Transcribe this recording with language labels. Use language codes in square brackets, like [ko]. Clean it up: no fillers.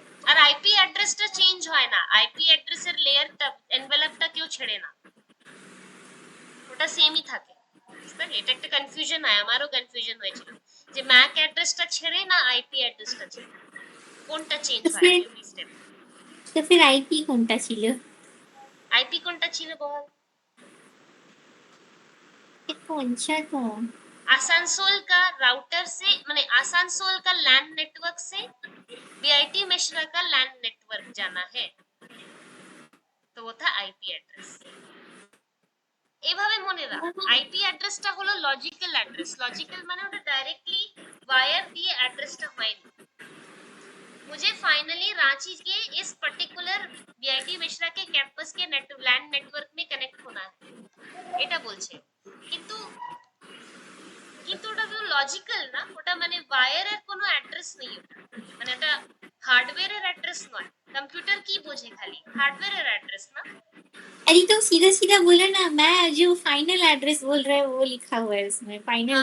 [bn] আর IP অ্যাড্রেসটা change হয় না, আইপি অ্যাড্রেসের লেয়ারটা এনভেলপটা কেউ ছেড়ে না, ওটা সেমই থাকে, বুঝতে পারলি? এটা একটা কনফিউশন হয়, আমারও কনফিউশন হয়েছিল যে ম্যাক অ্যাড্রেসটা ছেড়ে না আইপি অ্যাড্রেসটা ছেড়ে কোনটা চেঞ্জ তো হয় [hi] ফির [bn] এভরি স্টেপ। তো ফির আইপি কোনটা ছিল? आईपी কোনটা ছিল বল? কোনটা তো [hi] आसनसोल का राउटर से माने आसनसोल का लैन नेटवर्क से बीआईटी मिश्रा का लैन नेटवर्क जाना है, तो वो था आईपी एड्रेस। [bn] এভাবে মনে রাখ, আইপি অ্যাড্রেসটা হলো লজিক্যাল অ্যাড্রেস, লজিক্যাল মানে ওটা [hi] डायरेक्टली वायर [bn] দিয়ে অ্যাড্রেসটা হয়নি, [hi] मुझे फाइनली रांची के इस पर्टिकुलर बीआईटी मिश्रा के कैंपस के लैंड नेटवर्क में कनेक्ट होना है, [bn] এটা বলছে। কিন্তু কিন্তু ওটা তো লজিক্যাল না, ওটা মানে ওয়্যারের কোনো অ্যাড্রেস নেই, ওটা মানে এটা হার্ডওয়্যারের অ্যাড্রেস নয়, কম্পিউটার কি বোঝে খালি হার্ডওয়্যারের অ্যাড্রেস না। [hi] अरे तो सीधा सीधा बोलो ना, मैं जो फाइनल एड्रेस बोल रहा है वो लिखा हुआ है उसमें, फाइनल